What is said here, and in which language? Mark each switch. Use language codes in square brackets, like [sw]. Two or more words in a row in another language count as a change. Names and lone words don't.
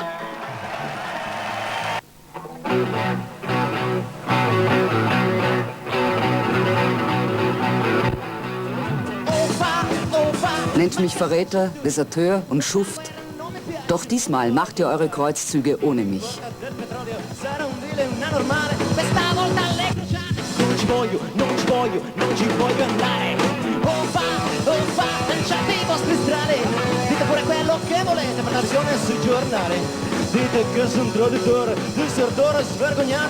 [de] Nennt mich Verräter, Deserteur und Schuft. Doch diesmal macht ihr eure Kreuzzüge ohne mich. [it] Dite pure quello che volete per la visione sui giornali. Dite che sono un traditore, desertore svergognato.